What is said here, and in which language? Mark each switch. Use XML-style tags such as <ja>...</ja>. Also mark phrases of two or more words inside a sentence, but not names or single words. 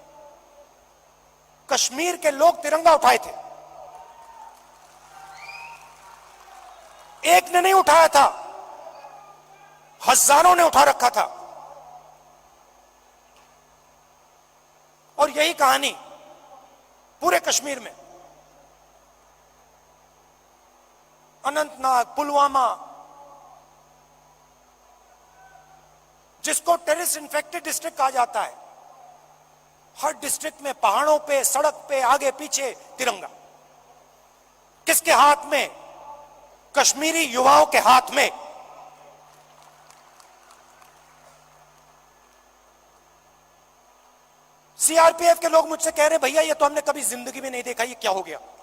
<hi>कश्मीर के लोग तिरंगा उठाए थे. एक ने नहीं उठाया था, हज़ारों ने उठा रखा था. और यही कहानी पूरे कश्मीर में, اننت ناگ، پلوامہ، जिस को</hi> <en>terrorist infected district</en> <hi>कहा जाता है, हर डिस्ट्रिक्ट में पहाड़ों पे, सड़क पे, आगे पीछे तिरंगा. किस के हाथ में? कश्मीरी युवाओं के हाथ में. सी आर पी एफ के लोग मुझ से कह रहे भैया ये तो हम ने कभी ज़िंदगी में नहीं देखा, ये क्या हो गया?</hi>